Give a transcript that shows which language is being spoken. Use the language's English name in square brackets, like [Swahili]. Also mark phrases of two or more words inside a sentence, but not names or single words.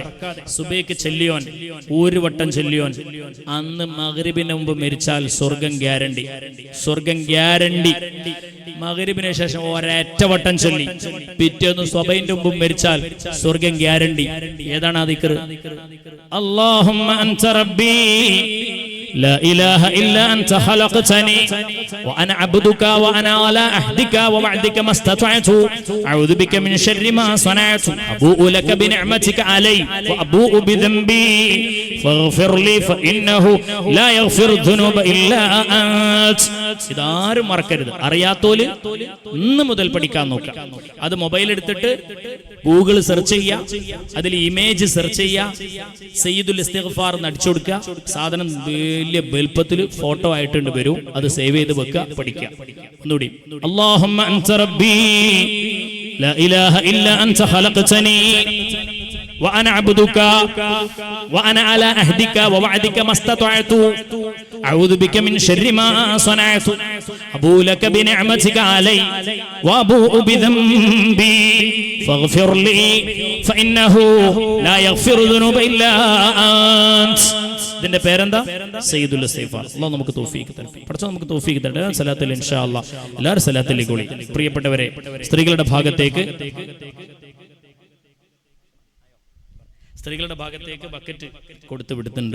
[Malayalam] സുബഹിക്ക് ചെല്ലിയോൻ ഒരു വട്ടം ചെല്ലിയോൻ അന്ന് മഗ്രിബിന് മുമ്പ് മരിച്ചാൽ സ്വർഗം ഗ്യാരണ്ടി. സ്വർഗം ഗ്യാരണ്ടി. മഗ്രിബിന് ശേഷം ഒരൊറ്റ വട്ടം ചൊല്ലി പിറ്റേന്ന് സ്വബഹിന്റെ മുമ്പ് മരിച്ചാൽ സ്വർഗം ഗ്യാരണ്ടി. ഏതാണ് ആ ദിക്ർ? [Arabic] اللهم أنت ربي لا إله إلا أنت خلقتني وأنا عبدك وأنا على عهدك ووعدك ما استطعت أعوذ بك من شر ما صنعت أبوء لك بنعمتك علي وأبوء بذنبي فاغفر لي فإنه لا يغفر الذنوب إلا أنت. [Malayalam] ഇതാരും മറക്കരുത്. അറിയാത്തോല് ഇന്ന് മുതൽ പഠിക്കാൻ നോക്കാം. അത് മൊബൈൽ എടുത്തിട്ട് [English] Google search [Malayalam] ചെയ്യുക, അതിൽ [English] image search [Malayalam] ചെയ്യുക, സയ്യിദുൽ ഇസ്തിഗ്ഫാർ അടിച്ചു കൊടുക്കുക. സാധനം വലിയ വലുപ്പത്തിൽ ഫോട്ടോ ആയിട്ടുണ്ട് വരും. അത് സേവ് ചെയ്ത് വെക്കുക, പഠിക്കുക. ഒന്നുകൂടി, [Arabic] اللهم أنت ربي لا إله إلا أنت خلقتني وأنا عبدك وأنا على عهدك ووعدك ما استطعت أعوذ بك من شر ما صنعت أبوء لك بنعمتك علي وأبوء بذنبي فاغفر لي فإنه لا يغفر الذنوب إلا أنت. [Malayalam] ഇതിന്റെ പേരെന്താ? സയ്യിദുൽ ഇസ്തിഗ്ഫാർ. അല്ലാഹു നമുക്ക് തൗഫീഖ് തരട്ടെ. പഠിച്ചോ, നമുക്ക് തൗഫീഖ് തരട്ടെ. സലാത്തിൽ [Arabic] إن شاء الله [Malayalam] എല്ലാവരും സലാത്തിലേക്ക് കൂടി. പ്രിയപ്പെട്ടവരെ, സ്ത്രീകളുടെ ഭാഗത്തേക്ക് ബക്കറ്റ് കൊടുത്തു വിടുന്നുണ്ട്.